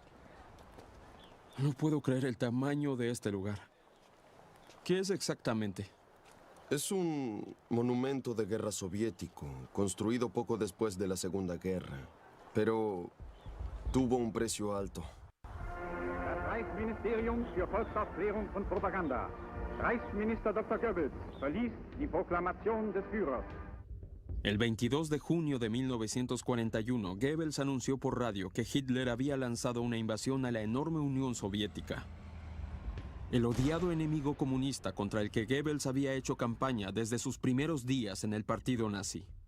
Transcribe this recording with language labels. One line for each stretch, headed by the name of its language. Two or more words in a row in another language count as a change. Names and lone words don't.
Spanish: No puedo creer el tamaño de este lugar. ¿Qué es exactamente? Es un monumento de guerra soviético, construido poco después de la Segunda Guerra, pero tuvo un precio alto.
German: Das Reichsministerium für Volksaufklärung und Propaganda. Reichsminister Dr. Goebbels verließ die Proklamation des Führers.
Spanish: El 22 de junio de 1941, Goebbels anunció por radio que Hitler había lanzado una invasión a la enorme Unión Soviética. El odiado enemigo comunista contra el que Goebbels había hecho campaña desde sus primeros días en el partido nazi.